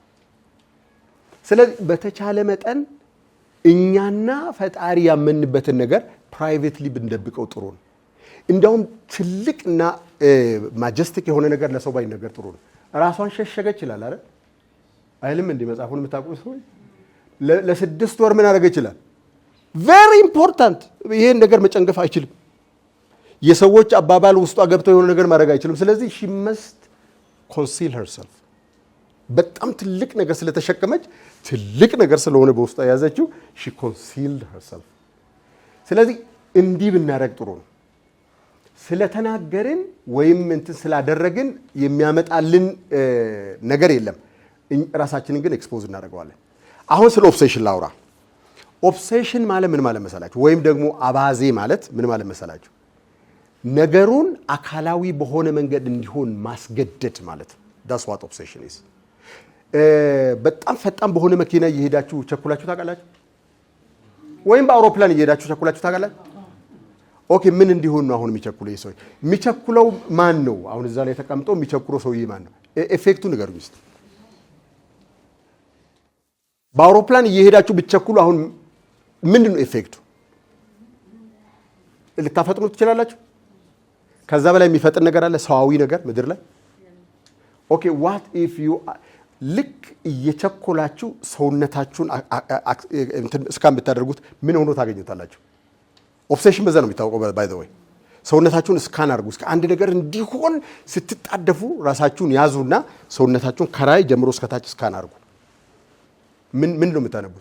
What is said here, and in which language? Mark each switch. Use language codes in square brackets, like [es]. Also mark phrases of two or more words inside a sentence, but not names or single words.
[am] ስለዚህ በተቻለ መጠን እኛና ፈጣሪ ያመንበትን ነገር ፕራይቬትሊ ብንደብቀው ጥሩ ነው። እንደውም ትልቅና ማጀስቲክ የሆነ ነገር ለሰው ባይነገር ጥሩ ነው። ራሷን ሸሸገች ይላል አይደል? አይልም እንዴ? መጽሐፉን የምታውቁ ሰው ለ6 ወር ምን አደረገ ይችላል? [en] very important። [am] ይሄን ነገር መጨንገፍ አይችልም። የሰዎች አባባል ውስጧ ገብተው የሆነ ነገር ማድረግ አይችልም። ስለዚህ [en] she must conceal herself። [am] በጣም ትልቅ ነገር ስለተሸከመች ትልቅ ነገር ስለሆነ በውስጧ ያዘችው [en] she concealed herself። [am] ስለዚህ እንዲህ ብናደርግ ጥሩ ነው። ስለተናገርን ወይም እንትን ስላደረግን የሚያመጣልን ነገር የለም። ራሳችንን ግን ኤክስፖዝ እናደርገዋለን። አሁን ስለ ኦብሴሽን ላውራ። ኦብሴሽን ማለት ምን ማለት መሰላችሁ? ወይም ደግሞ አባዜ ማለት ምን ማለት መሰላችሁ? ነገሩን አካላዊ በሆነ መንገድ እንዲሆን ማስገደድ ማለት ነው። [en] that's what obsession is። [am] በጣም ፈጣን በሆነ መኪና እየሄዳችሁ ቸኩላችሁ ታውቃላችሁ? ወይም በአውሮፕላን እየሄዳችሁ ቸኩላችሁ ታውቃላችሁ? ኦኬ ምን እንዲሆን ነው አሁን የሚቸኩለው? ሰው የሚቸኩለው ማን ነው? አሁን እዛ ላይ ተቀምጦ የሚቸኩለው ሰውዬ ማን ነው? ኤፌክቱ ንገሩኝ እስቲ። በአውሮፕላን እየሄዳችሁ ብትቸኩሉ አሁን ምንድን ነው ኤፌክቱ? ልታፈጥኑ ትችላላችሁ? ከዛ በላይ የሚፈጥን ነገር አለ? ሰዋዊ ነገር ምድር ላይ? ኦኬ [en] what if you [am] ልክ እየቸኮላችሁ ሰውነታችሁን እስካን ብታደርጉት ምን ሆኖ ታገኙታላችሁ? ኦብሴሽን በዛ ነው የሚታወቀው። [en] by the way [am] ሰውነታችሁን እስካን አድርጉ። እስከ አንድ ነገር እንዲሆን ስትጣደፉ ራሳችሁን ያዙና ሰውነታችሁን ከላይ ጀምሮ እስከታች እስካን አድርጉ። ምን ነው የምታነቡት?